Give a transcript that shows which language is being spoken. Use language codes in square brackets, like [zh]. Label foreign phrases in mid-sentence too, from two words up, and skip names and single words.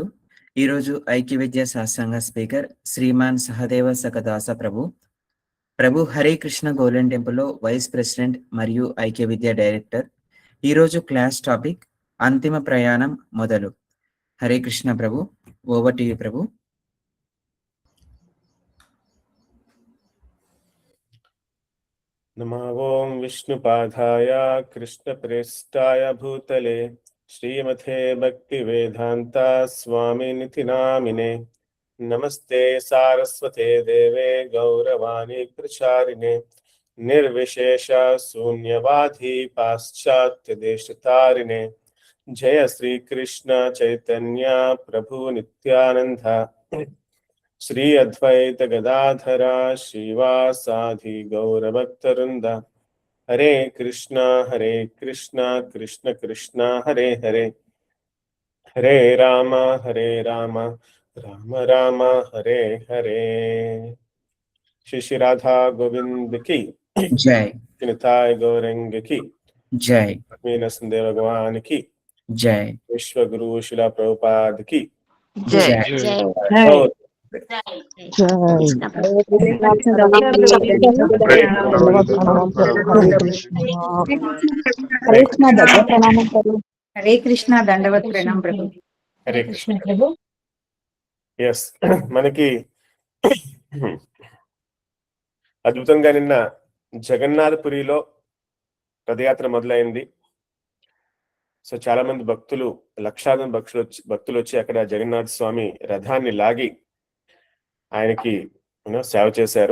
[te] ఈరోజు ఐక్య విద్యా శాస్త్రాంగ స్పీకర్ శ్రీమాన్ సహదేవ సకదాస ప్రభు హరే కృష్ణ గోల్డెన్ టెంపుల్లో [en] vice president [te] మరియు ఐక్య విద్యా డైరెక్టర్. ఈరోజు [en] class topic [te] అంతిమ ప్రయాణం మొదలు. హరే కృష్ణ ప్రభు, [en] over to you [te] ప్రభు. [sa] नमः ओं विष्णुपादाय कृष्णप्रेष्ठाय भूतले श्रीमते भक्तिवेदान्ता स्वामिनिति नामिने नमस्ते सारस्वते देवे गौरवाणी प्रचारिणे निर्विशेष शून्यवादी पाश्चात्य देशतारिणे जय श्री कृष्ण चैतन्य प्रभु नित्यानंद श्री अद्वैत गदाधरा श्रीवासादि गौरभक्तवृंद हरे कृष्णा कृष्ण कृष्ण हरे हरे हरे राम राम राम हरे हरे. [hi] श्री श्री राधा गोविंद की जय. निताय गौरंग की जय. नरसिंह भगवान की जय. विश्व गुरु शिला प्रभुपाद की जय. हरे कृष्ण दंडवत प्रणाम प्रभु. हरे कृष्ण प्रभु. [te] यस మనకి అద్భుతంగా నిన్న జగన్నాథపురిలో రథయాత్ర మొదలైంది. సో చాలా మంది భక్తులు, లక్షాది భక్తులు వచ్చి అక్కడ జగన్నాథ స్వామి రథాన్ని లాగి ఆయనకి సేవ చేశారు.